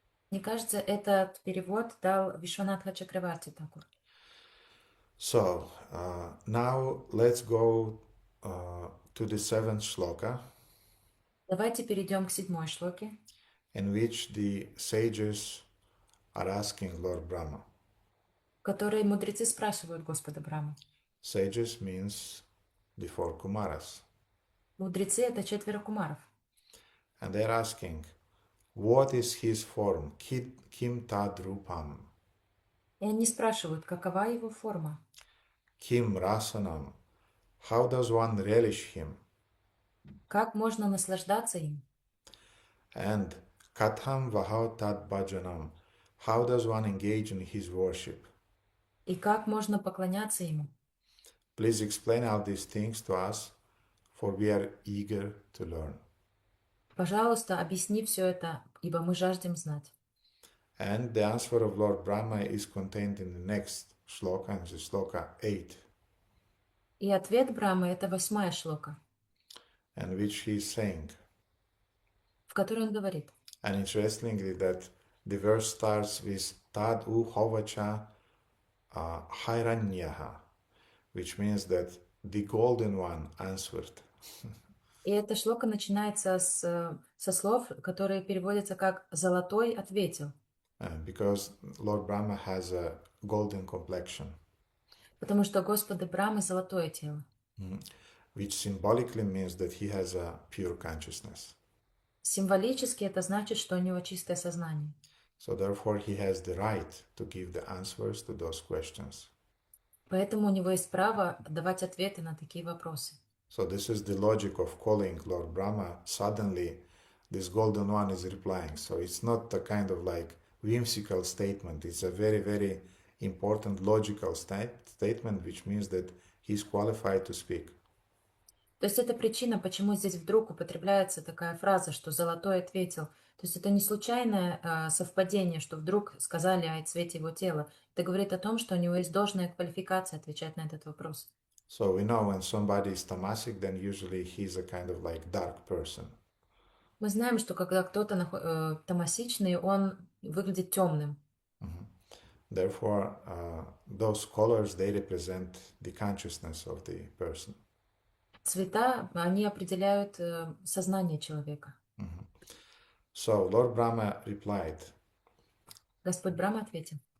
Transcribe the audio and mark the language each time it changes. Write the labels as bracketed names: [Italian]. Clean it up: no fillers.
[Russian] Мне кажется, этот перевод дал Вишванатха Чакраварти Такур. [English] So now let's go to the seventh shloka, [Russian] Давайте перейдем к седьмой шлоке, [English] in which the sages are asking Lord Brahma. [Russian] в которой мудрецы спрашивают Господа Браму. [English] Sages means the four Kumaras. [Russian] Мудрецы — это четверо кумаров. [English] And they're asking, what is his form? [Sanskrit] Kim tad rupam? [Russian] И они спрашивают, какова его форма, [Sanskrit] Kim rasanam? [English] How does one relish him? [Russian] как можно наслаждаться им, [Sanskrit] And katham vahav tad bhajanam? [English] How does one engage in his worship? [Russian] и как можно поклоняться ему. [English] Please explain all these things to us, for we are eager to learn. [Russian] Пожалуйста, объясни все это, ибо мы жаждем знать. [English] And the answer of Lord Brahma is contained in the next shloka, and the shloka 8, [Russian] И ответ Брамы — это 8-я шлока, [English] and which he is saying. [Russian] в которой он говорит. [English] And interestingly, that the verse starts with [Sanskrit] tad u hovacha hairanyaha, [English] which means that the golden one answered. [Russian] И эта шлока начинается со слов, которые переводятся как «золотой ответил», [English] Because Lord Brahma has a golden complexion, [Russian] потому что Господа Брамы золотое тело, [English] which symbolically means that he has a pure consciousness. [Russian] Символически это значит, что у него чистое сознание. [English] So therefore he has the right to give the answers to those questions. [Russian] Поэтому у него есть право давать ответы на такие вопросы. [English] So this is the logic of calling Lord Brahma. Suddenly this golden one is replying. So it's not a kind of like whimsical statement. It's a very, very important logical statement, which means that he's qualified to speak. [Russian] То есть это причина, почему здесь вдруг употребляется такая фраза, что «золотой ответил». То есть это не случайное совпадение, что вдруг сказали о цвете его тела. Это говорит о том, что у него есть должная квалификация отвечать на этот вопрос. [English] So we know when somebody is tamasic, then usually he's a kind of like dark person. [Russian] Мы знаем, что когда кто-то тамасичный, он выглядит темным. [English] Therefore, those colors, they represent the consciousness of the person. [Russian] Цвета, они определяют сознание человека. [English] So Lord Brahma replied, [Russian] Господь Брахма ответил.